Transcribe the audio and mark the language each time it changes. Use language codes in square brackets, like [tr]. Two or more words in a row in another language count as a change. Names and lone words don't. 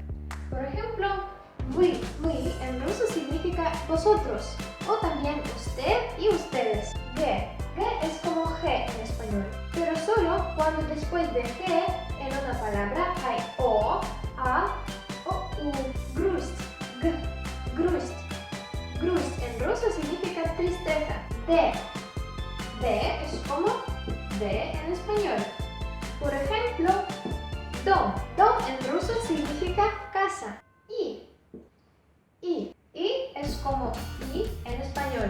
[es] Por ejemplo, вы en ruso significa vosotros, o también usted y ustedes. G, G es como G en español, pero solo cuando después de G en una palabra hay O, A o U. Грусть, G, грусть. Грусть en ruso significa tristeza. D, D es como D en español. Por ejemplo, dom. Dom en ruso significa casa. I es como I en español.